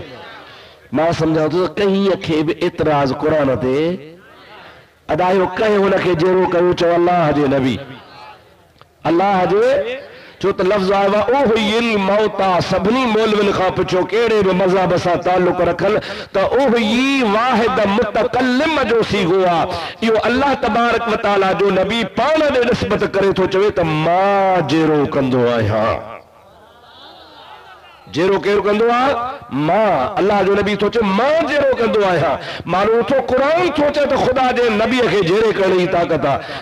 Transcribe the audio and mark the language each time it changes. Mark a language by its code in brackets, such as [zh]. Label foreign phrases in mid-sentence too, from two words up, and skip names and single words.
[sd] मां सम्झां थो कंहिं खे बि एतिराज़ कुरान ते अदायो कंहिं हुनखे जहिड़ो कयो चओ अल्लाह जे नबी, अल्लाह जे, छो त लफ़्ज़ आयो आहे [ar] أحي الموتى. [sd] सभिनी मौलवियुनि खां पुछो कहिड़े बि मज़हब सां ताल्लुक़ रखनि त उह्यी वाहिद मुतकल्लिम जो सीगो आहे। इहो अल्लाह तबारक व तआला जो नबी पाण ॾे निस्बत करे थो चवे त मां जहिड़ो कंदो आहियां। जहिड़ो केरु कंदो आहे? मां। अल्लाह जो नबी थो चए मां जहिड़ो कंदो आहियां। माण्हू थो क़ुरान थो चए त ख़ुदा जे नबीअ खे जहिड़े करण जी ताक़त आहे।